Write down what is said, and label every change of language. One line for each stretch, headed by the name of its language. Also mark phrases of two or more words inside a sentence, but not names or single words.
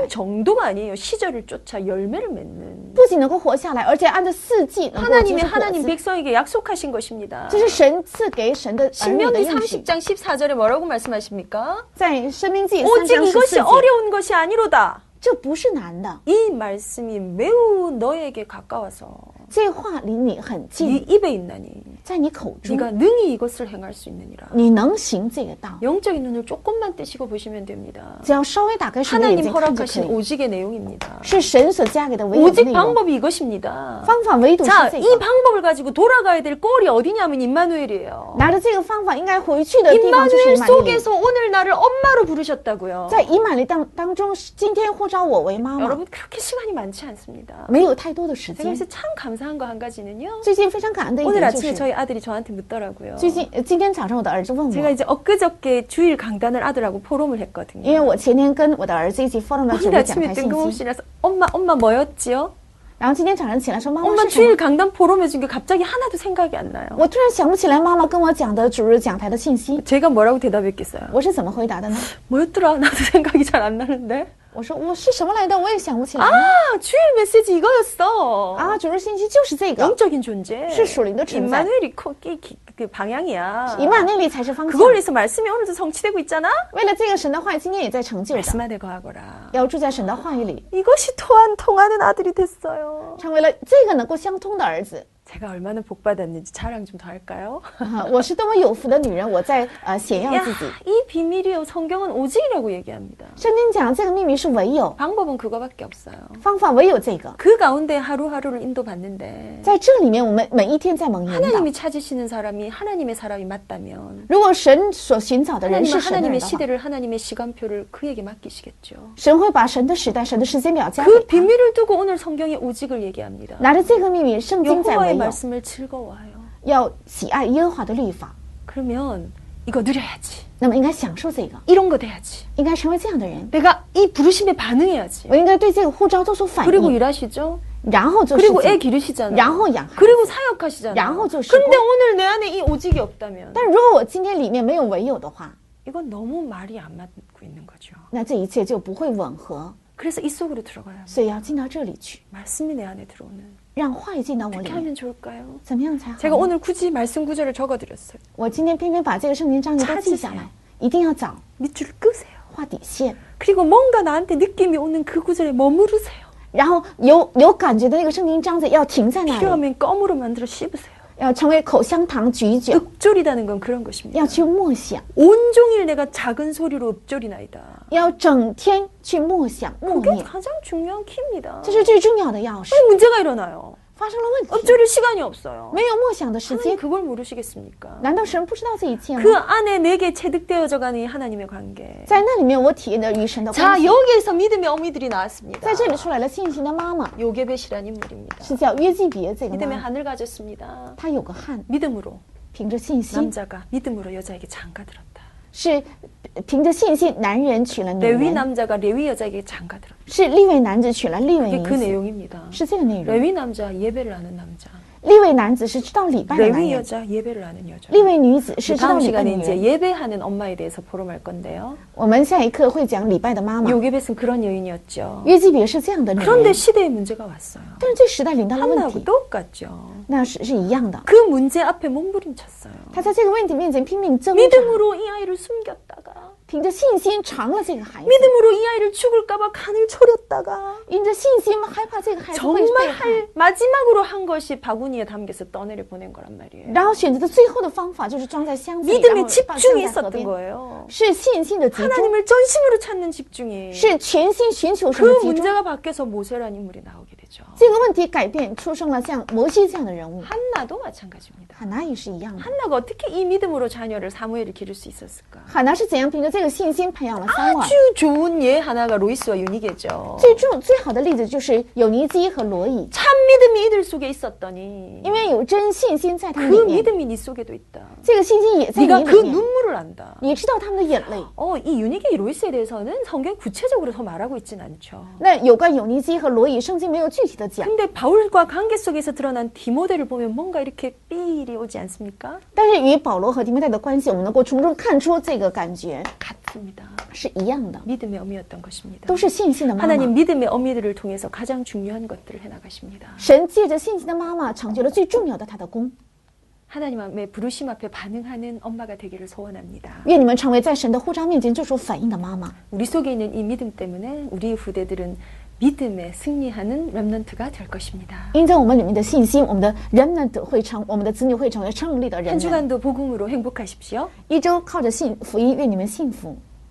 Korean: 사는 정도가 아니에요. 시절을 쫓아 열매를 맺는
Chinese: 不仅能够活下来，而且按照四季能够结
Korean: 하나님의
Chinese: 出果
Korean: 하나님
Chinese: 子。
Korean: 백성에게 약속하신 것입니다.
Chinese: 这是神赐给神的儿女的
Korean: 신명기
Chinese: 应许。
Korean: 30장 14절에 뭐라고 말씀하십니까?
Chinese: 在申命记3
Korean: 오직
Chinese: 章
Korean: 이것이
Chinese: 14节，
Korean: 어려운 것이 아니로다.
Chinese: 这不是难的，
Korean: 이 말씀이 매우 너에게 가까워서
Chinese: 这话离你很
Korean: 네
Chinese: 近，
Korean: 입에 있나니
Chinese: 在你口中，
Korean: 네가 능히 이것을 행할 수 있느니라.
Chinese: 你能行这个道。
Korean: 영적인 눈을 조금만 떼시고 보시면 됩니다.
Chinese: 只要稍微打开神的眼
Korean: 하나님
Chinese: 睛看就可
Korean: 허락하신
Chinese: 以，
Korean: 오직의 내용입니다.
Chinese: 是神所加给的唯有的
Korean: 오직
Chinese: 内容。
Korean: 방법이 이것입니다.
Chinese: 方法唯独是
Korean: 자,
Chinese: 这
Korean: 이
Chinese: 个。
Korean: 방법을 가지고 돌아가야 될 꼴이 어디냐면 임마누엘이에요.
Chinese: 拿着这个方法，应该回去的地方就是
Korean: 임마누엘
Chinese: 以马内利。
Korean: 속에서 오늘 나를 엄마로 부르셨다고요.
Chinese: 在以马内当中，今天呼召我为妈妈，
Korean: 여러분 그렇게 시간이 많지 않습니다.
Chinese: 没有太多的时
Korean: 제가
Chinese: 间。
Korean: 요새 참 감사한 거 한 가지는요.
Chinese: 最近非常感恩的一
Korean: 오늘
Chinese: 点就
Korean: 아침에
Chinese: 是，
Korean: 저희 아들이 저한테 묻더라고요.
Chinese: 今天早上我的儿子问
Korean: 제가
Chinese: 我，
Korean: 이제 엊그저께 주일 강단을 아들하고 포럼을
Chinese: 因
Korean: 했거든요.
Chinese: 为我前天跟我的儿子一起 forum 了主
Korean: 오늘
Chinese: 日讲
Korean: 아침에
Chinese: 台信息，
Korean: 뜬금없이 나서 엄마 뭐였지요?
Chinese: 然后今天早上起来说妈妈
Korean: 엄마
Chinese: 是什么？
Korean: 주일 강단 포럼 해준 게 갑자기 하나도 생각이 안 나요.
Chinese: 我突然想不起来妈妈跟我讲的主日讲台的信息，
Korean: 제가 뭐라고 대답했겠어요?
Chinese: 我是怎么回答的呢？
Korean: 뭐였더라? 나도 생각이 잘 안 나는데.
Chinese: 我说我是什么来的，我也想不起来。
Korean: 아, 주일 메시지 이거였어.
Chinese: 啊，主日信息就是这个，
Korean: 영적인 존재.
Chinese: 是属灵的存在，
Korean: 임마누엘이 그 방향이야.
Chinese: 以马内利才是方向。
Korean: 그걸 위해서 말씀이 오늘도 성취되고 있잖아.
Chinese: 为了这个神的话语，今天也在成就着，
Korean: 말씀 안에 거하거라.
Chinese: 要住在神的话语里，
Korean: 이것이 통하는 아들이 됐어요.
Chinese: 成为了这个能够相通的儿子。
Korean: 제가 얼마나 복 받았는지 자랑 좀 더 할까요?
Chinese: 我是多么有福的女人，我在显耀
Korean: 야,
Chinese: 自己。
Korean: 이 비밀이요. 성경은 오직이라고 얘기합니다.
Chinese: 圣经讲这个秘密是唯有，
Korean: 방법은 그거밖에 없어요.
Chinese: 方法唯有这个。
Korean: 그 가운데 하루하루를 인도받는데
Chinese: 在这里面，我们每一天在蒙引导。
Korean: 하나님이 찾으시는 사람이 하나님의 사람이 맞다면
Chinese: 如果神所寻找的人
Korean: 하나님은
Chinese: 是神的人
Korean: 하나님의
Chinese: 的话，
Korean: 시대를 하나님의 시간표를 그에게 맡기시겠죠.
Chinese: 神会把神的时代、神的时间表交给
Korean: 그
Chinese: 他。
Korean: 비밀을 두고 오늘 성경에 오직을 얘기합니다.
Chinese: 拿着这个秘密，圣经在
Korean: 여호와의
Chinese: 唯有
Korean: 말씀을 즐거워하여.
Chinese: 要喜爱耶和华的律法，
Korean: 그러면 이거 누려야지.
Chinese: 那么应该享受这个，
Korean: 이런 거 돼야지.
Chinese: 应该成为这样的人。
Korean: 내가 이 부르심에 반응해야지.
Chinese: 我应该对这个呼召做出反
Korean: 그리고
Chinese: 应，
Korean: 일하시죠.
Chinese: 然后做事
Korean: 그리고 애
Chinese: 情。
Korean: 기르시잖아요.
Chinese: 然后养孩子。
Korean: 그리고 사역하시잖아요.
Chinese: 然后做事
Korean: 근데
Chinese: 工。
Korean: 오늘 내 안에 이 오직이 없다면
Chinese: 但如果我今天里面没有唯有的话，
Korean: 이건 너무 말이 안 맞고 있는 거죠.
Chinese: 那这一切就不会吻合。
Korean: 그래서 이 속으로 들어가야 합니다.
Chinese: 所以要进到这里去，
Korean: 말씀이 내 안에 들어오는.
Chinese: 让话语进到我
Korean: 어떻게
Chinese: 里面，
Korean: 하면 좋을까요?
Chinese: 怎么样才好
Korean: 제가
Chinese: 呢？
Korean: 오늘 굳이 말씀 구절을 적어드렸어요.
Chinese: 我今天偏偏把这个圣经章节都记下来，一定要找
Korean: 밑줄을 끄세요.
Chinese: 画底线，
Korean: 그리고 뭔가 나한테 느낌이 오는 그 구절에 머무르세요.
Chinese: 然后有感觉的那个圣经章节要停在那里，
Korean: 필요하면 껌으로 만들어 씹으세요.
Chinese: 要成为口香糖咀嚼，
Korean: 읊조리다는 건 그런 것입니다.
Chinese: 要去默想，
Korean: 온종일 내가 작은 소리로 읊조리나이다.
Chinese: 要整天去默想默
Korean: 그게
Chinese: 念，
Korean: 가장 중요한 키입니다.
Chinese: 这是最重要的钥匙。
Korean: 문제가 일어나요.
Chinese: 发生了问题，
Korean: 읊조릴 시간이 없어요.
Chinese: 没有默想的时
Korean: 하나님
Chinese: 间，
Korean: 그걸 모르시겠습니까?
Chinese: 难道神不知道这一切
Korean: 그
Chinese: 吗？
Korean: 안에 내게 체득되어져 가는 이 하나님의 관계.
Chinese: 在那里面，我体验的与神的关
Korean: 자,
Chinese: 系。
Korean: 여기에서 믿음의 어미들이 나왔습니다.
Chinese: 在这里出来了信心的妈妈，
Korean: 요게벳이라는 인물입니다.
Chinese: 是叫约基别这个
Korean: 믿음의
Chinese: 妈妈，
Korean: 한을 가졌습니다.
Chinese: 她有个汉，
Korean: 믿음으로
Chinese: 凭着信心，
Korean: 남자가 믿음으로 여자에게 장가들었다.
Chinese: 是凭着信心，男人娶了女
Korean: 레위
Chinese: 人，
Korean: 남자가 레위 여자에게 장가들었다.
Chinese: 是利未男子娶了利未
Korean: 그게
Chinese: 女
Korean: 그
Chinese: 子，
Korean: 내용입니다.
Chinese: 是这个内容。
Korean: 레위 남자 예배를 하는 남자.
Chinese: 利未男子是知道礼拜的男
Korean: 레위
Chinese: 人，
Korean: 여자 예배를 하는 여자.
Chinese: 利未女子是知道
Korean: 다음
Chinese: 礼拜的
Korean: 시간에
Chinese: 女
Korean: 이제
Chinese: 人。
Korean: 예배하는 엄마에 대해서 포럼할 건데요.
Chinese: 我们下一课会讲礼拜的妈妈，
Korean: 요게벳은 그런 여인이었죠.
Chinese: 约基别是这样的女
Korean: 그런데
Chinese: 人，
Korean: 시대에 문제가 왔어요.
Chinese: 但是这时代临到了问
Korean: 한나하고
Chinese: 题，
Korean: 똑같죠.
Chinese: 那是一样的。
Korean: 그 문제 앞에 몸부림쳤어요.
Chinese: 他在这个问题面前拼命挣扎，
Korean: 믿음으로 이 아이를 숨겼다가
Chinese: 凭着信心尝了这个孩子，
Korean: 믿음으로 이 아이를 죽을까봐 간을 초렸다가
Chinese: 因着信心害怕这个孩子会
Korean: 정말
Chinese: 被害，
Korean: 할 마지막으로 한 것이 바구니에 담겨서 떠내려 보낸 거란 말이에요.
Chinese: 然后选择的最后的方法就是装在箱子里，然
Korean: 믿음의
Chinese: 后放
Korean: 집중이
Chinese: 在河
Korean: 있었던
Chinese: 边，
Korean: 거예요.
Chinese: 是信心的集中，
Korean: 하나님을 전심으로 찾는 집중이
Chinese: 是全心寻求神的
Korean: 그
Chinese: 集中。
Korean: 문제가 바뀌어서 모세라는 인물이 나오게 되죠.
Chinese: 这个问题改变，出生了像摩西这样的人物，
Korean: 한나도 마찬가지입니다.
Chinese: 哈拿也是一样的。
Korean: 한나가 어떻게 이 믿음으로 자녀를 사무엘을 기를 수 있었을까?
Chinese: 哈拿是怎样凭着这个信心培养了撒母耳？
Korean: 아주 좋은 예 하나가 로이스와 유니게죠.
Chinese: 最好的例子就是有尼基和罗以，
Korean: 참 믿음이 이들 속에 있었더니
Chinese: 因为有真信心在他们
Korean: 그
Chinese: 里面，
Korean: 믿음이 네 속에도 있다.
Chinese: 这个信心也在
Korean: 네가
Chinese: 你
Korean: 그
Chinese: 里面，
Korean: 눈물을 안다.
Chinese: 你知道他们的眼泪。
Korean: 이 유니게 로이스에 대해서는 성경 구체적으로 더 말하고 있진 않죠.
Chinese: 那有关有尼基和罗以，圣经没有具体的讲，
Korean: 근데 바울과 관계 속에서 드러난 디모데를 보면 뭔가 이렇게 삘이 오지 않습니까?
Chinese: 但是与保罗和提摩太的关系，我们能够从中看出这个感觉
Korean: 같습니다.
Chinese: 是一样的，
Korean: 믿음의 어미였던 것입니다.
Chinese: 都是信心的妈
Korean: 하나님
Chinese: 妈。
Korean: 믿음의 어미들을 통해서 가장 중요한 것들을 해나가십니다.
Chinese: 神借着信心的妈妈，成就了最重要的他的功。
Korean: 하나님의 부르심 앞에 반응하는 엄마가 되기를 소원합니다.
Chinese: 愿你们成为在神的呼召面前做出反应的妈妈。
Korean: 우리 속에 있는 이 믿음 때문에 우리 후대들은 믿음에 승리하는 렘넌트가 될 것입니다.
Chinese: 因着我们里面的信心，我们的人们会成，我们的子女会成为胜利的人
Korean: 한
Chinese: 们。
Korean: 주간도 복음으로 행복하십시오.
Chinese: 一周靠着信福音，愿你们幸福。